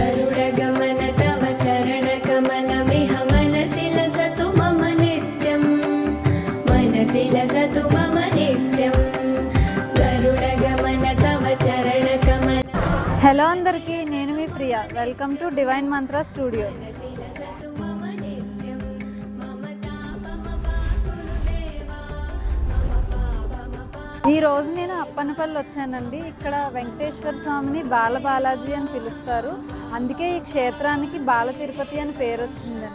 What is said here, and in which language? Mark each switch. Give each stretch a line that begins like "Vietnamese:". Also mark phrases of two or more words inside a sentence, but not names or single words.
Sanskrit: गरुडगमन तव चरणकमलमिह मनसि लसतु मम नित्यं मनसि लसतु मम नित्यं गरुडगमन तव चरणकमल।
Telugu: హలో అందరికీ, నేను మీ ప్రియ.
English: welcome to Divine Mantra Studio.
Telugu: ఈ రోజు నేను అప్పన్నపల్లి వచ్చానండి. ఇక్కడ వెంకటేశ్వర స్వామిని బాలబాలాజీ అని పిలుస్తారు, అందుకే ఈ క్షేత్రానికి బాల తిరుపతి అని పేరు వచ్చిందండి.